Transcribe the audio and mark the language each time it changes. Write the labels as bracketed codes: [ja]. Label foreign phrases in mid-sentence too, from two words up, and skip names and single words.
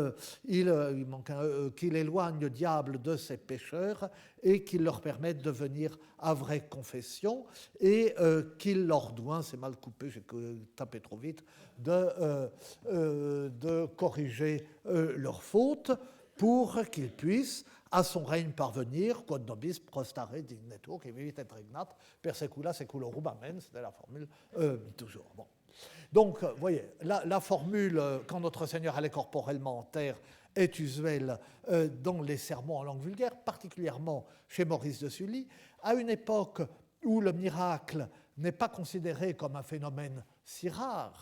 [fr] éloigne le diable de ses pécheurs et qu'il leur permette de venir à vraie confession et qu'il leur doit, c'est mal coupé, j'ai tapé trop vite, de corriger leurs fautes pour qu'ils puissent à son règne parvenir, [la] quod nobis prostare dignetur, qui vivit et regnat, per secula seculorum, [fr] amen, c'était la formule, toujours. Bon. Donc, vous voyez, la formule, quand notre Seigneur allait corporellement en terre, est usuelle dans les sermons en langue vulgaire, particulièrement chez Maurice de Sully, à une époque où le miracle n'est pas considéré comme un phénomène si rare.